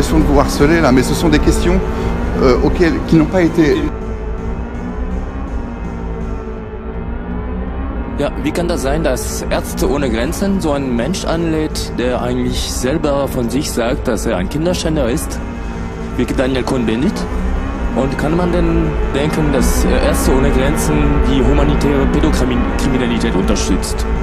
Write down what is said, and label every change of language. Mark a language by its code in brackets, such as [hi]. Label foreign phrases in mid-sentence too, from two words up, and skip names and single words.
[fr] de vous harceler là, mais ce sont des questions qui n'ont pas été... [de] Ja, wie kann das sein, dass Ärzte ohne Grenzen so einen Mensch anlädt, der eigentlich selber von sich sagt, dass er ein Kinderschänder ist, wie Daniel Cohn-Bendit? Und kann man denn denken, dass Ärzte ohne Grenzen die humanitäre Pädokriminalität unterstützt?